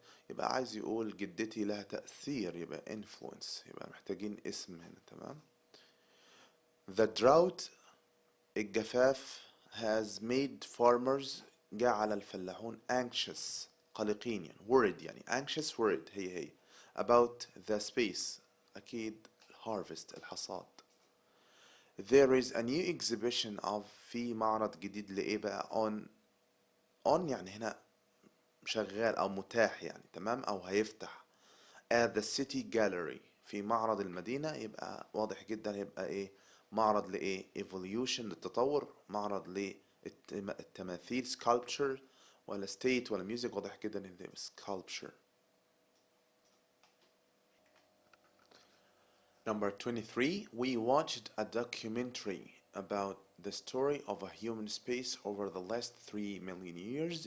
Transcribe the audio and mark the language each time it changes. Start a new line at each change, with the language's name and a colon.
Arabic: يبقى عايز يقول جدتي لها تأثير، يبقى influence، يبقى محتاجين اسم هنا، تمام.
English: The drought
Arabic: الجفاف
English: has made farmers
Arabic: جعل الفلاحون
English: anxious
Arabic: قلقين يعني
English: worried،
Arabic: يعني
English: anxious worried
Arabic: هي
English: about the space
Arabic: أكيد
English: harvest
Arabic: الحصاد.
English: There is a new exhibition of
Arabic: في معرض جديد لإيه بقى
English: on
Arabic: يعني هنا شغال أو متاح يعني، تمام، أو هيفتح
English: at the city gallery
Arabic: في معرض المدينة. يبقى واضح جدا يبقى إيه، معرض لإيه evolution للتطور، معرض للتماثيل sculpture ولا state ولا music. واضح جدا إن ده sculpture.
English: Number 23, we watched a documentary about the story of a human space over the last 3 million years.